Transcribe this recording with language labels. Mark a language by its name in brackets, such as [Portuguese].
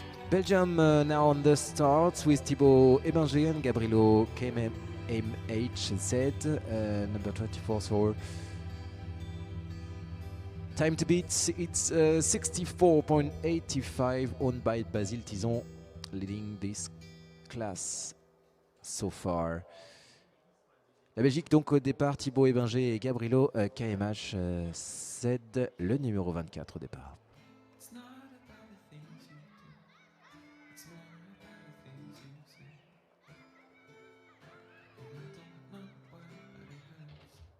[English] Belgium now on the start with Thibaut Ebinger and Gabrielo KMHZ, number 24. So time to beat, it's 64.85, owned by Basile Tison, leading this class so far. [French] La Belgique donc au départ, Thibaut Ebinger et Gabrielo KMHZ, le numéro 24 au départ. [English] It's not about the things you do, it's more about the things you say. And I don't know why, but it hurts.